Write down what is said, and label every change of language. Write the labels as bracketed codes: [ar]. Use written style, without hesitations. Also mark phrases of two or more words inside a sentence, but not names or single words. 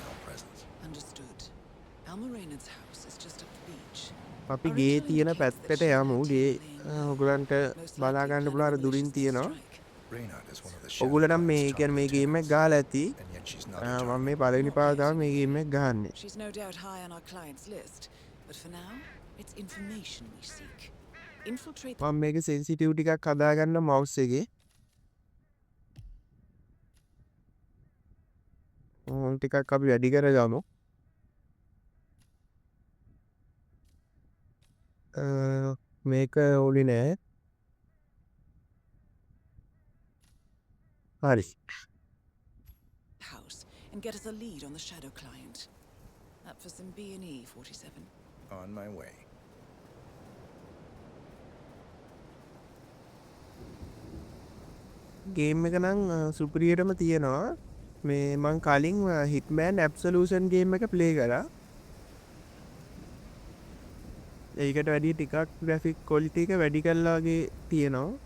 [si] අපි ගේ තියෙන පැත්තට යමු. ගේ ඔයගලන්ට බලා ගන්න පුළුවන් අර දුරින් තියෙනවා. ඔයගොල්ලෝ නම් මේ කියන්නේ මේ ගේම් එක ගහලා ඇති. මම මේ පළවෙනි පාර තමයි මේ ගේම් එක ගහන්නේ. [en] She's no doubt high on our client's list, but for now, it's information we seek. Infiltrate the [si] මම මේකේ සෙන්සිටිව් ටිකක් හදා ගන්න මවුස් එකේ. ටිකක් අපි වැඩි කරගමු. මේක ඕලි නෑ. හරි. [en] house and get us a lead on the Shadow Client. Up for some B&E, 47. On my way. [si] ගේම් එක නම් සුපිරියටම තියෙනවා. මේ මං කලින් Hitman Absolution ගේම් එක ප්ලේ කරා. ඒකට වැඩිය ටිකක් [en] graphic quality [si] එක වැඩි කරලා වගේ තියෙනවා.